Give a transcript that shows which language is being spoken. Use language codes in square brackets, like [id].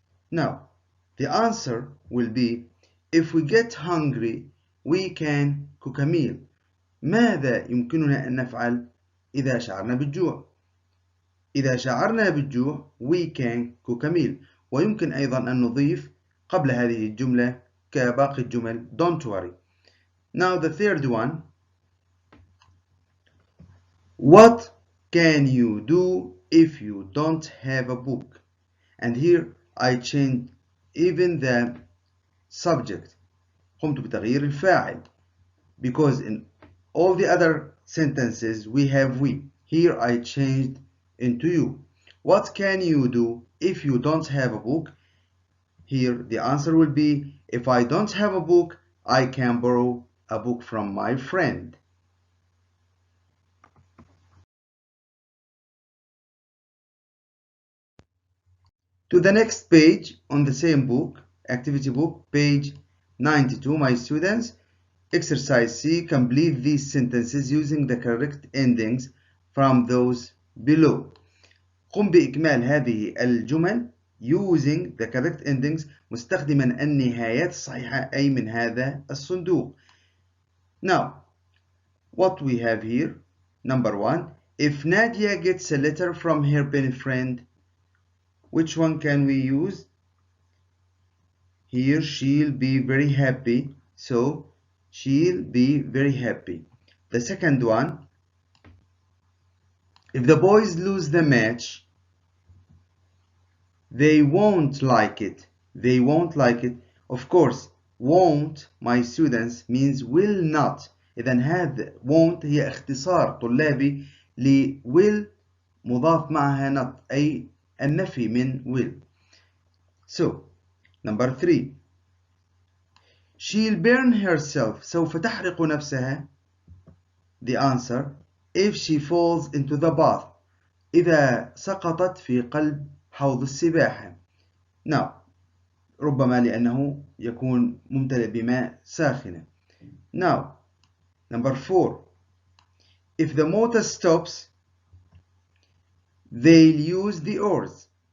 [en] Now the answer will be if we get hungry we can cook a meal. [ar] ماذا يمكننا أن نفعل إذا شعرنا بالجوع؟ إذا شعرنا بالجوع [en] we can cook a meal. [ar] ويمكن أيضا أن نضيف قبل هذه الجملة كباقي الجمل [en] don't worry. Now the third one, what can you do if you don't have a book? And here I changed even the subject. [ar] قمت بتغيير الفاعل [en] because in all the other sentences we have we. Here I changed into you. What can you do if you don't have a book? Here the answer will be if I don't have a book I can borrow a book from my friend. To the next page on the same book, activity book, page 92, my students. Exercise C, complete these sentences using the correct endings from those below. [ar] قم بإكمال هذه الجمل [en] using the correct endings [ar] مستخدما النهايات الصحيحة أي من هذا الصندوق. [en] Now, what we have here, number 1, if Nadia gets a letter from her pen friend, which one can we use? Here she'll be very happy, so she'll be very happy. The second one, if the boys lose the match, they won't like it. They won't like it. Of course, won't, my students, means will not. [ar] إذن هذا won't هي اختصار طلابي ل will مضاف معها not أي النفي من will. [en] So, number 3. She'll burn herself. [ar] سوف تحرق نفسها. [en] The answer, if she falls into the bath. [ar] إذا سقطت في قلب حوض السباحة. [en] Now, [ar] ربما لأنه يكون ممتلئ بماء ساخنة. [en] Now, number 4. If the motor stops, they'll use the oars.